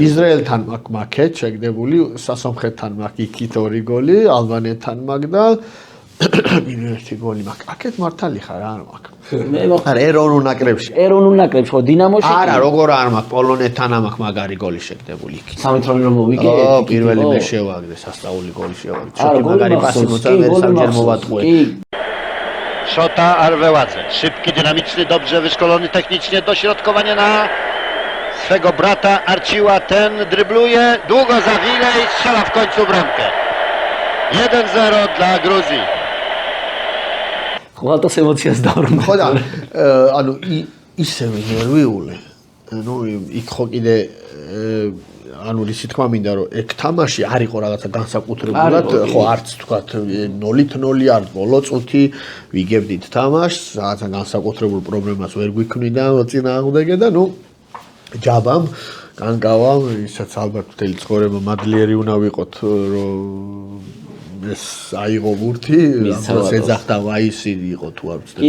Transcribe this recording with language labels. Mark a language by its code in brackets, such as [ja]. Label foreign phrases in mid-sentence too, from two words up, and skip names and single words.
[ka] ისრაელთან მაქვს შეგდებული, სასომხეთთან მაქვს იქით 2 გოლი, ალბანეთთან მაქვს და პირველი გოლი მაქვს. აქეთ მართალი ხარ, არ მაქვს. მე არა, ეროვნულ ნაკრებში. ეროვნულ ნაკრებში ხო დინამოში? არა, როგორ არ მაქვს, პოლონეთთან მაქვს მაგარი გოლი შეგდებული იქით. 3 რომ მოვიგე. პირველი მე შევაგდე, სასწაული გოლი შევაგდე. შოთი მაგარი პასი მოწა და სამჯერ მოვატყუე. [pl] Szota Arweładze. Szybki, dynamiczny, dobrze wyszkolony technicznie, dośrodkowanie na swego brata Arciła. Ten drybluje, długo zawile i strzela w końcu bramkę. 1-0 dla Gruzji. [ka] ხვალტოს ემოციას დავრუნდა. ხო და ანუ ისევე ნერვიული. ანუ იქ ხო კიდე ანუ ისი თქვა მინდა რომ ეგ თამაში არ იყო რაღაცა განსაკუთრებულად, ხო არც თქვა 0-0 არ ბოლო წუთი ვიგებდით თამაშს, რაღაცა განსაკუთრებულ პრობლემას ვერ გვიქმნიდა წინააღმდეგე და ნუ ჯაბამ განკავამ, ისაც ალბათ მთელი ცხოვრება მადლიერი უნდა ვიყოთ რომ ეს აიღო ბურთი, ამას ეძახდა ვაისი იყო თუ არ ვცდები.